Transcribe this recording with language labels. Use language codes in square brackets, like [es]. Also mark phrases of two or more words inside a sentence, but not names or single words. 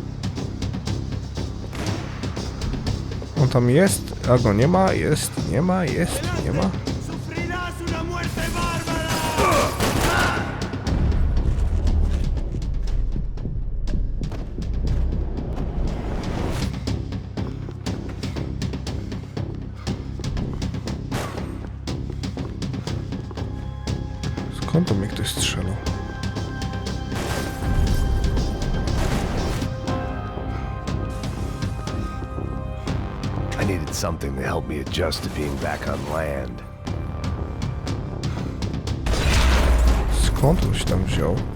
[pl] On tam jest, a go nie ma, jest, nie ma, jest, nie ma. [es] ¡Sufrirás una muerte bárbara! [pl] Skąd to mnie ktoś strzelał? [en] I needed something to help me adjust to being back on land. [pl] Skąd on się tam wziął?